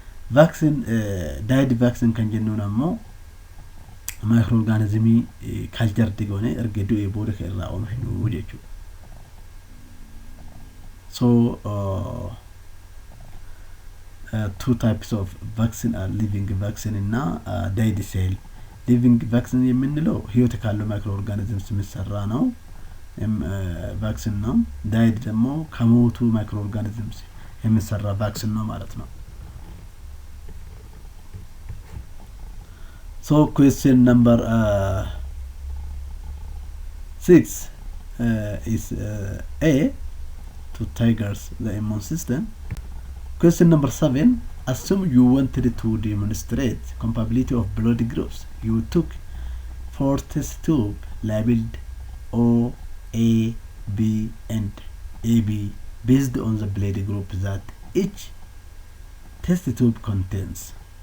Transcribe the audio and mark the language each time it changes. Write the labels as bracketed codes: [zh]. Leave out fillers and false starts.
[om] Vaccine dyed vaccine kan jennuun ammoo microorganismi culture digone erge du'e booda ka irraa oomishu jechuudha. [en] So two types of vaccine are living vaccine እና dyed cell. living vaccine [am] የምንለው ህይወት ካለው microorganisms የሚሰራ ነው። ቫክሲን ነው። ዳይድ ደግሞ ከሞቱ ማይክሮ ኦርጋኒዝምስ የሚሰራ ቫክሲን ነው ማለት ነው። [en] So question number 6 is A, to triggers the immune system. Question number 7, assume you wanted to demonstrate compatibility of blood groups. You took 4 test tube labeled O, A, B and AB based on the blood group that each test tube contains.